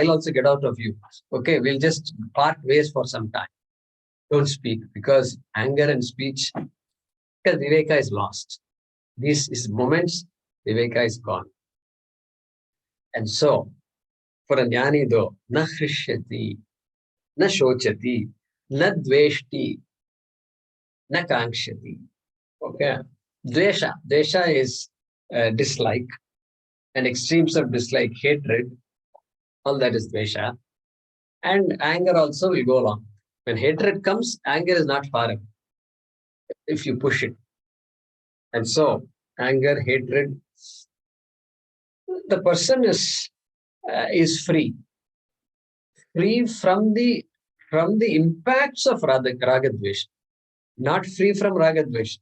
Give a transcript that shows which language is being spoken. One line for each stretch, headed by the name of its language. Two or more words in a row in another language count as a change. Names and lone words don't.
English: I'll also get out of you. Okay, we'll just part ways for some time. Don't speak, because anger and speech, because viveka is lost. These is moments, viveka is gone. And so, for a jnani though,
Sanskrit: na hrishyati, na shochati, na dveshti, na kankshati.
English: Okay. Dvesha is dislike, and extremes of dislike, hatred, all that is dvesha. And anger also will go along. When hatred comes, anger is not far away if you push it. And so, anger, hatred, the person is free from the impacts of
Sanskrit: raga dvesha,
English: not free from
Sanskrit: raga dvesha.